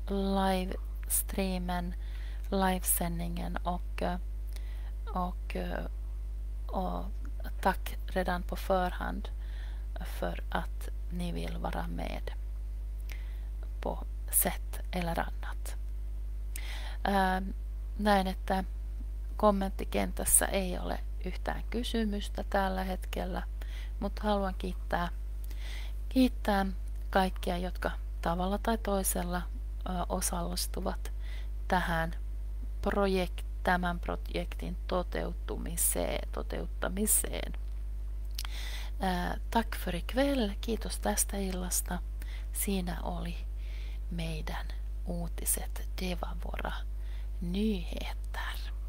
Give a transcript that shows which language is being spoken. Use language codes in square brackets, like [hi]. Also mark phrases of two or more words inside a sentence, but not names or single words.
[sv] livesändningen och tack redan på förhand för att ni vill vara med på sätt eller annat. [fi] Näin, että kommenttikentässä ei ole yhtään kysymystä tällä hetkellä, mutta haluan kiittää kaikkia, jotka tavalla tai toisella osallistuvat tämän projektin toteuttamiseen. [sv] Tack för ikväll, [fi] kiitos tästä illasta. Siinä oli meidän uutiset, [sv] det var våra nyheter.